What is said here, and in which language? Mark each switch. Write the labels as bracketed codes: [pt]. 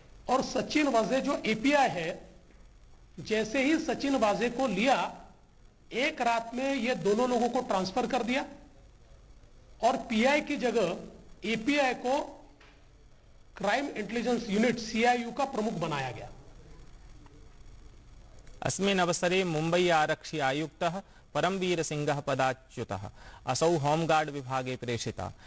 [hi] और सचिन वाजे जो एपीआई है, जैसे ही सचिन वाजे को लिया, एक रात में ये दोनों लोगों को ट्रांसफर कर दिया और पीआई की जगह एपीआई को क्राइम इंटेलिजेंस यूनिट सीआईयू का प्रमुख बनाया गया। [sa] अस्मिन् अवसरे मुंबई आरक्षि आयुक्तः परमवीर सिंहः पदाच्युतः। असौ होमगार्ड विभागे प्रेषितः।